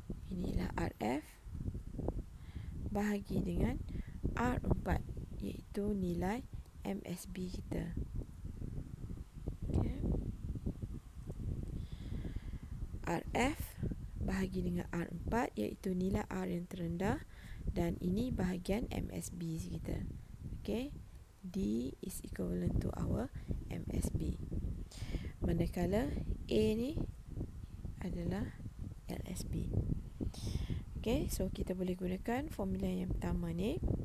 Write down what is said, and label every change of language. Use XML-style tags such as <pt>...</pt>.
<ms>Inilah RF bahagi dengan R4, iaitu nilai MSB kita. Okay. RF bahagi dengan R4, iaitu nilai R yang terendah, dan ini bahagian MSB kita. Okay.</ms> <en>D is equivalent to our MSB.</en> <ms>Manakala A ni adalah LSB. Okay, so kita boleh gunakan formula yang pertama ni.</ms>